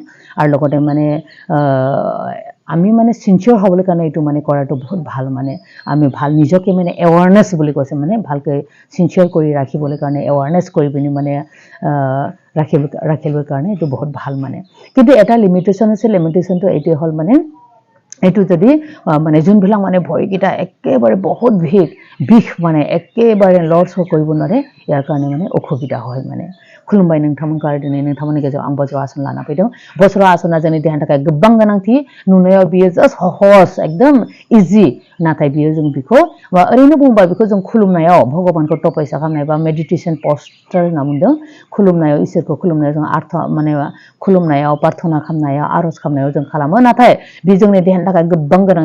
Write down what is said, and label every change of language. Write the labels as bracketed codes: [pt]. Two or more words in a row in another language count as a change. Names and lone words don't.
[as] আৰু লগতে মানে আমি মানে সিনচিয়াৰ হ'বলৈ কাৰণে এইটো মানে কৰাটো বহুত ভাল, মানে আমি ভাল নিজকে মানে এৱাৰনেছ বুলি কৈছে, মানে ভালকৈ সিনচিয়াৰ কৰি ৰাখিবলৈ কাৰণে এৱাৰনেছ কৰি পিনি মানে ৰাখিবৰ কাৰণে এইটো বহুত ভাল মানে। কিন্তু এটা লিমিটেশ্যন আছে, লিমিটেশ্যনটো এইটোৱে হ'ল মানে এইটো যদি মানে যোনবিলাক মানে ভৰিকেইটা একেবাৰে বহুত বিষ মানে একেবাৰে লৰচৰ কৰিব নোৱাৰে, ইয়াৰ কাৰণে মানে অসুবিধা হয় মানে। [brx] खुलुमबाय नोंथांमोनखौ दिनै नोंथांमोननि गेजेराव आं बज्र आसन लाना फैदों। बज्र आसना जोंनि देहानि थाखाय गोबां गोनांथि। नुनायाव बियो जास्ट सहज एकदम इजि, नाथाय बियो जों बेखौ ओरैनो बुंबा बेखौ जों खुलुमनायाव भगबानखौ तपस्या खालामनाय बा मेडिटेशन पस्टार होनना बुंदों। खुलुमनायाव इसोरखौ खुलुमनायाव जों अर्थ माने खुलुमनायाव प्रार्थना खालामनायाव आरज खालामनायाव जों खालामो, नाथाय बे जोंनि देहानि थाखाय गोबां गोनांथि।